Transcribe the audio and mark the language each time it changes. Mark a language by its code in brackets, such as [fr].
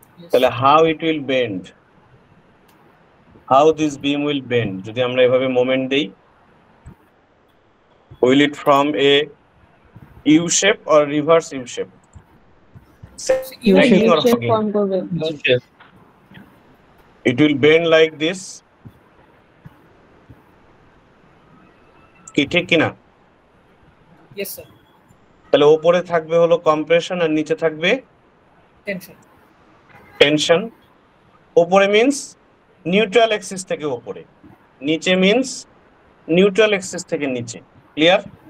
[en] তাহলে how it will bend, how this beam will bend, [bn] যদি আমরা এভাবে মোমেন্ট দেই, [en] Will it from a U shape or reverse U shape, sagging or hugging? [bn] Form করবে। [en] It will bend like this, [bn] কি ঠিক কিনা? [en] yes sir [bn] তাহলে উপরে থাকবে হলো কম্প্রেশন আর নিচে থাকবে টেনশন টেনশন। উপরে মিন্স নিউট্রাল এক্সিস থেকে উপরে, নিচে মিন্স নিউট্রাল এক্সিস থেকে নিচে। ক্লিয়ার?